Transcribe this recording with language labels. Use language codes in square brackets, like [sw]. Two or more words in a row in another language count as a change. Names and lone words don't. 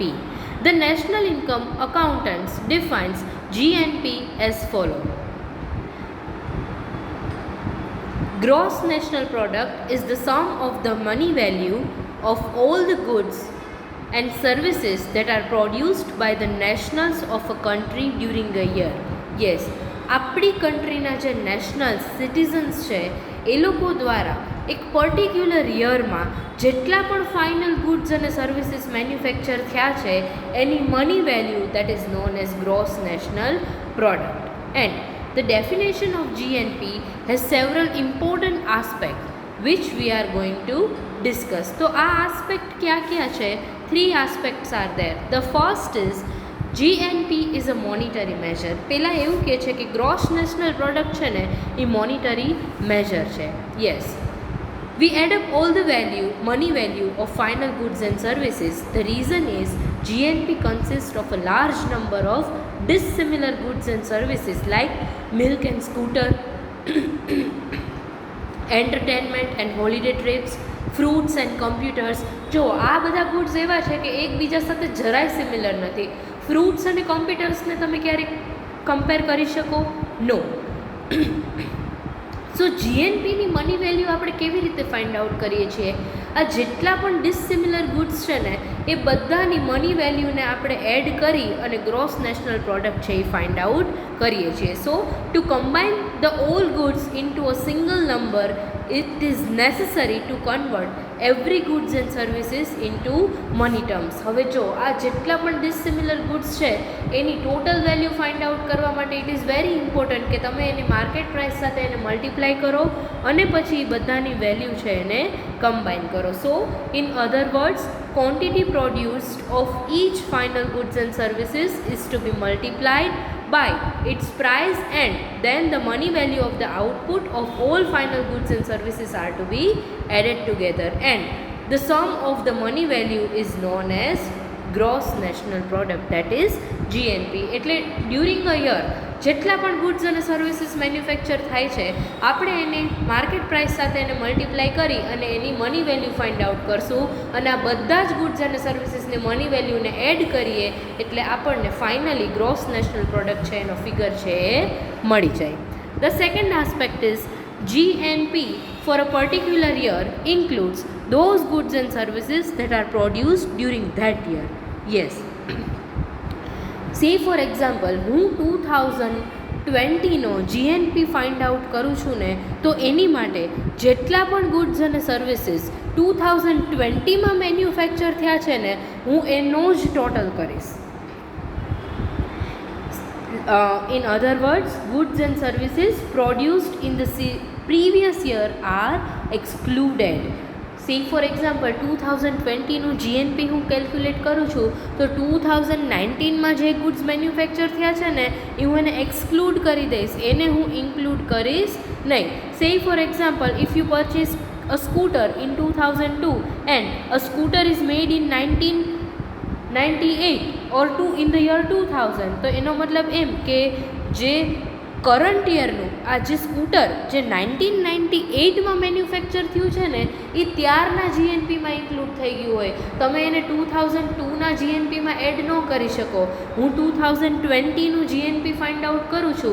[en] The national income accountants defines GNP as follows. Gross national product is the sum of the money value of all the goods and services that are produced by the nationals of a country during a year. Yes, [gu] આપણી કન્ટ્રીના જે [en] nationals citizens [gu] છે એ લોકો દ્વારા એક [en] particular yearમાં [gu] જેટલા પણ [en] final goods [gu] અને [en] services manufacture [gu] થયા છે એની [en] money value that is known as gross national product. એન્ડ the definition of GNP has several important aspects which we are going to discuss. So, આ aspect [hi] क्या क्या [en] છે? 3 aspects are there. The first is GNP is a monetary measure. [gu] પહેલાં એવું કહે છે કે [en] gross national product [gu] છે ને એ [en] monetary measure [gu] છે. યસ. [en] We add up all the value, money value of final goods and services. The reason is GNP consists of a large number of dissimilar goods and services like milk and scooter, entertainment and holiday trips, fruits and computers. [gu] જો આ બધા ગુડ્સ એવા છે કે એકબીજા સાથે જરાય સિમિલર નથી. ફ્રૂટ્સ અને કોમ્પ્યુટર્સને તમે ક્યારેક કમ્પેર કરી શકો? નો. [en] so GNPની money value [gu] આપણે કેવી રીતે [en] find out [gu] કરીએ છીએ? આ જેટલા પણ [en] dissimilar goods [gu] છે ને એ બધાની [en] money valueને [gu] આપણે એડ કરી અને [en] gross national product [gu] છે એ [en] find out [gu] કરીએ છીએ. [en] so to combine the all goods into a single number it is necessary to convert every goods and services into money terms. [gu] હવે જો આ જેટલા પણ [en] dissimilar goods [gu] છે એની [en] total value find out [gu] કરવા માટે [en] it is very important [gu] કે તમે એની [en] market price [gu] સાથે એને મલ્ટીપ્લાય કરો અને પછી બધાની વેલ્યુ છે એને કમ્બાઇન કરો. [en] so in other words, quantity produced of each final goods and services is to be multiplied by its price and then the money value of the output of all final goods and services are to be added together and the sum of the money value is known as gross national product, that is GNP. [gu] એટલે [en] during a year [gu] જેટલા પણ ગુડ્સ અને [en] services manufacture [gu] થાય છે આપણે એને [en] market price [gu] સાથે એને મલ્ટીપ્લાય કરી અને એની [en] money value find out [gu] કરશું અને આ બધા જ ગુડ્સ અને [en] servicesની money valueને [gu] એડ કરીએ એટલે આપણને [en] finally gross national product [gu] છે એનો ફિગર છે એ મળી જાય. [en] the second aspect is GNP for a particular year includes those goods and services that are produced during that year. Yes. Say for example, [gu] હું 2020નો [en] GNP find out [gu] કરું છું ને તો એની માટે જેટલા પણ ગુડ્સ અને સર્વિસીસ 2020માં મેન્યુફેક્ચર થયા છે ને હું એનો જ ટોટલ કરીશ. [en] In other words, goods and services produced in the previous year are excluded. Say for example, [gu] 2020નું GNP હું કેલ્ક્યુલેટ કરું છું તો 2019માં જે [en] goods manufacture [gu] થયા છે ને એ હું એને એક્સક્લુડ કરી દઈશ, એને હું ઇન્ક્લુડ કરીશ નહીં. [en] Say for example, if you purchase a scooter in 2002 and a scooter is made in 1998 or in the year 2000 [gu] તો એનો મતલબ એમ કે જે [en] current yearનું [gu] આ જે સ્કૂટર જે 1998માં મેન્યુફેક્ચર થયું છે ને એ ત્યારના જીએનપીમાં ઇન્ક્લુડ થઈ ગયું હોય. તમે એને 2002ના જીએનપીમાં એડ ન કરી શકો. હું 2020નું [en] GNP find out [gu] કરું છું.